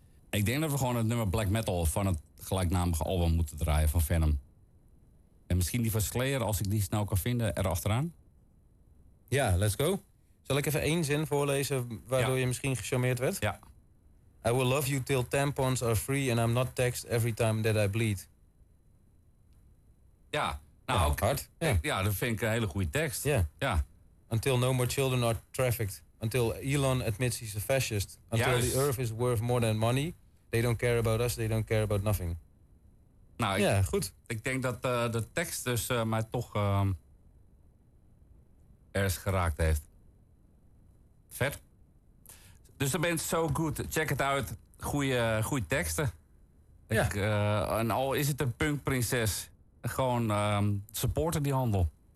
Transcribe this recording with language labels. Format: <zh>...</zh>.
<nl>Ik denk dat we gewoon het nummer black metal van het gelijknamige album moeten draaien van Venom. En misschien die van Slayer, als ik die snel kan vinden, erachteraan.</nl> <en>Ja, let's go.</en> <nl>Zal ik even één zin voorlezen waardoor je misschien gecharmeerd werd? Ja.</nl> <en>I will love you till tampons are free and I'm not taxed every time that I bleed.</en> <nl>Ja, nou ook. Hard. Ja, dat vind ik een hele goede tekst. Ja. Ja.</nl> <en>Until no more children are trafficked. Until Elon admits he's a fascist. Until the earth is worth more than money. They don't care about us, they don't care about nothing.</en> <nl>Nou, ja, goed. Ik denk dat de tekst dus mij toch... ergens geraakt heeft. Vet. Dus dan ben je So Good. Check het uit. Goeie teksten. Ja. En al is het een punkprinses. Gewoon supporten die handel.</nl>